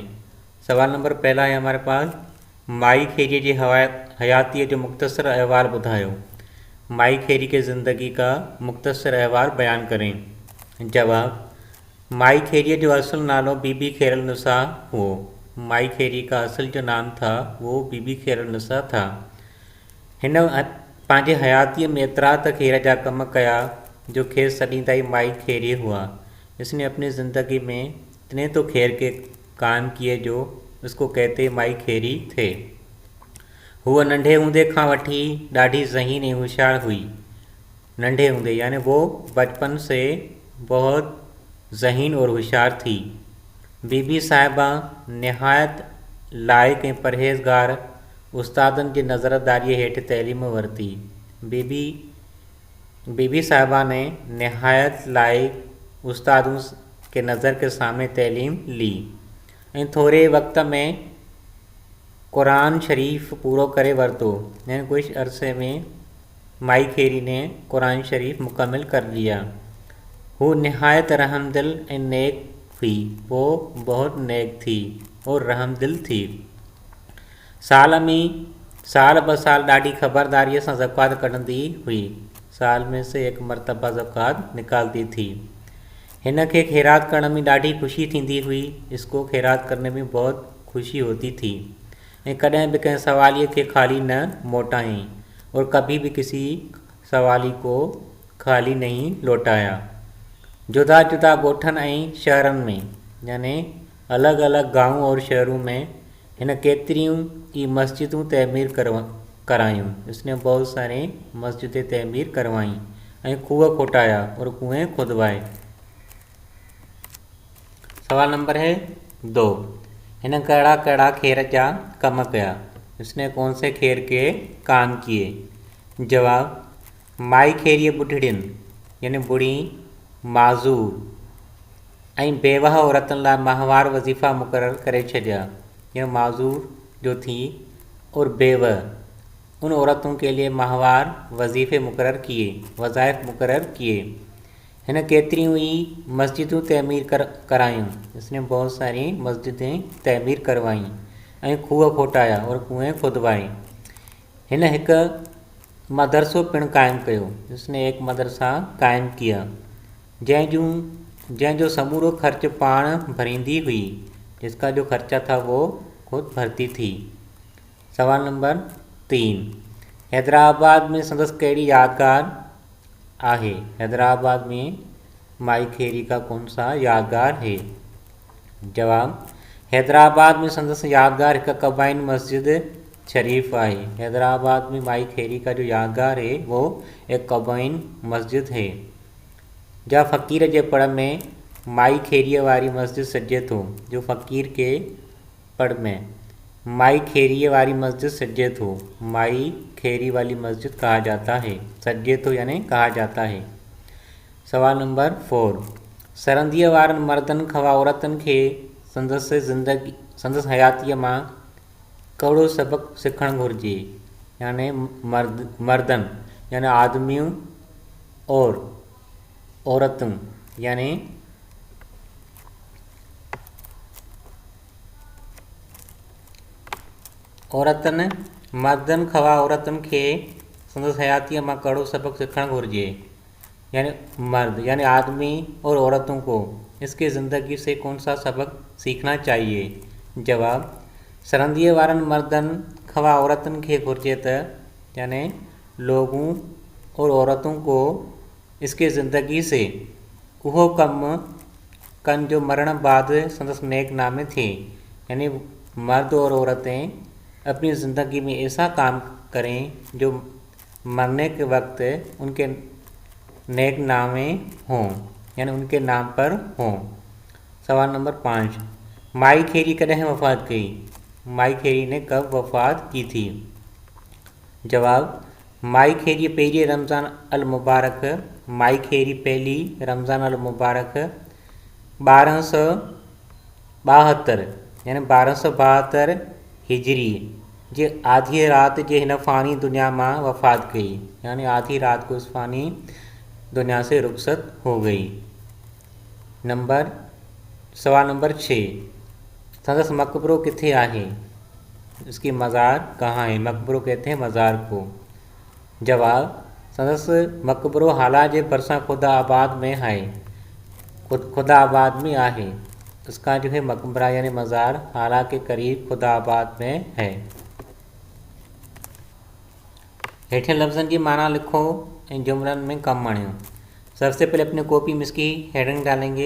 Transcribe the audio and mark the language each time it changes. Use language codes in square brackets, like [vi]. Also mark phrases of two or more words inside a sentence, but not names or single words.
[hi] सवाल नंबर पहला है हमारे पास [sd] माई खेरी जी हयाती जो मुख्तसर अहवाल बुधायो, [hi] माई खेरी के ज़िंदगी का मुख्तसर अहवाल बयान करें। [sd] जवाब माई खेरी जो असल नालो बीबी खैरुन्निसा हो, [hi] माई खेरी का असल जो नाम था वो बीबी खैरुन्निसा था। [sd] हिन पंहिंजे हयातीअ में एतिरा त खैर जा कम कया जो खेर सदी ताईं माई खेरी हुआ। [hi] इसने अपनी ज़िंदगी में इतने तो खैर के काम किए जो उसको कहते माई खेरी थे। [sd] हुआ नंढे हूंदे खां वठी ॾाढी ज़हीन ऐं होशियार हुई। नंढे हूंदे [hi] यानी वो बचपन से बहुत ज़हीन और होशियार थी। [sd] बीबी साहिबा निहायत लाइक़ ऐं परहेज़गार उस्तादनि जी नज़रदारीअ हेठि तइलीम वरिती। [hi] बीबी बीबी साहिबा ने नहायत लाइक उस्तादों के नज़र के सामने तैलीम ली [sd] ऐं थोड़े वक़्त में कुरान शरीफ़ पूरो करे वरितो। [hi] यानी कुछ अरसे में माई खेरी ने कुरान शरीफ़ मुकम्मल कर लिया। [sd] वो नहायत रहमदिल ऐं नेक हुई, [hi] वो बहुत नेक थी और रहमदिल थी। [sd] साल में साल ब साल ॾाढी ख़बरदारीअ सां ज़कात कढंदी हुई। [hi] साल में से एक मरतबा ज़कात निकालती थी। [sd] हिन खे खैरात करण में ॾाढी ख़ुशी थींदी हुई। [hi] इसको खैरात करने में बहुत खुशी होती थी। [sd] ऐं कॾहिं भी कंहिं सवाली के खाली न मोटाई [hi] और कभी भी किसी सवाली को खाली नहीं लौटाया। [sd] जुदा जुदा ॻोठनि ऐं शहरनि में [hi] यानी अलॻि अलॻि गांव और शहरों में [sd] हिन केतिरियूं ई मस्जिदूं तमीर करायूं। [hi] इसने बहुत सारे मस्जिदें तमीर करवाईं [sd] ऐं खूह खोटाया [hi] और कुएं खुदवाए। सवाल नंबर है 2। [sd] हिन कड़ा कड़ा खेर जा कम कया। [hi] इसने कौन से खेर के काम किए? [sd] जवाब, माई खेरीअ बुढ़ड़िन यानी बुढ़ी माज़ूर ऐं बेवाह औरतुनि लाइ माहवार वज़ीफ़ा मुक़रर करे छॾिया। [hi] यह माज़ूर जो थी और बेवाह उन औरतों के लिए माहवार वज़ीफ़े मुक़रर किए, वज़ाइफ मुक़रर किए। [sd] हिन केतिरियूं ई मस्जिदूं तमीर करायूं। [hi] इसने बहुत सारी मस्जिदें तमीर करवाईं [sd] ऐं खूह खोटाया [hi] और कुएं खुदवाए। [sd] हिन हिकु मदरसो पिणु क़ाइमु कयो। [hi] इसने एक मदरसा क़ाइमु किया [sd] जंहिंजो समूरो ख़र्च पाण भरींदी हुई। [hi] जिसका जो खर्चा था वो खुद भरती थी। [sd] सवाल नंबर 3। हैदराबाद में संदसि कहिड़ी यादगार आहे? [hi] हैदराबाद में माई खेरी का कौन सा यादगार है? [sd] जवाब, हैदराबाद में संदसि यादगार हिकु कबाइन मस्जिद शरीफ आहे। [hi] हैदराबाद में माई खेरी का जो यादगार है वो एक कबाइन मस्जिद है। [sd] जा फ़कीर जे पड़ में माई खेरीअ वारी मस्जिद सजे थो। जो फ़कीर के पड़ में माई खेरीअ वारी मस्जिद सजे थो। [hi] माई खेरी वाली मस्जिद कहा जाता है। [sd] सजे थो [hi] यानी कहा जाता है। सवाल नंबर 4। [sd] सरहदीअ वारनि मर्दनि खवा औरतुनि खे संदसि हयातीअ मां कहिड़ो सबक़ सिखणु घुरिजे? यानी मर्दनि यानी [hi] आदमियूं और औरतूं [sd] यानी औरतुनि मर्दनि खवा औरतुनि खे संदसि हयातीअ मां कहिड़ो सबक़ सिखणु घुरिजे? [hi] यानी मर्द यानी आदमी और औरतों को इसकी ज़िंदगी से कौन सा सबक सीखना चाहिए? जवाब, [sd] सरहदीअ वारनि मर्दनि खवा औरतुनि खे घुरिजे त [hi] यानी लोगों और औरतों को इसकी ज़िंदगी से [sd] उहो कम कन जो मरण बाद संदसि नेक नामे थे। [hi] यानी मर्द और औरतें अपनी ज़िंदगी में ऐसा काम करें जो मरने के वक्त उनके नेक नामे हों यानी उनके नाम पर हों। [sd] सवाल नंबर 5। माई खेरी कॾहिं वफ़ात कई? [hi] माई खेरी ने कब वफ़ात की थी? [sd] जवाब, माई खेरी पहिरीं रमज़ान अल मुबारक माई खेरी पहली रमज़ान अल मुबारक 1272 यानी 1272 हिजरी जे आधी रात जे हिन फ़ानी दुनिया मां वफ़ात कई। [hi] यानी आधी रात को इस फ़ानी दुनिया से रुखसत हो गई। सवाल नंबर 6। [sd] संदसि मकबरो किथे आहे? [hi] इसकी मज़ार कहाँ है? मकबरो कहते हैं मज़ार को। जवाब, [sd] संदसि मकबरो हाला जे भरिसां खुदाआबाद में है। खुदाआबाद में आहे। [hi] इसका जो है मकबरा यानी मज़ार हाला के करीब खुदाआबाद में है। [sd] हेठे लफ्ज़नि की माना लिखो इन जुमलन में कम आणियो। [hi] सबसे पहले अपने कॉपी में इसकी हेडिंग डालेंगे।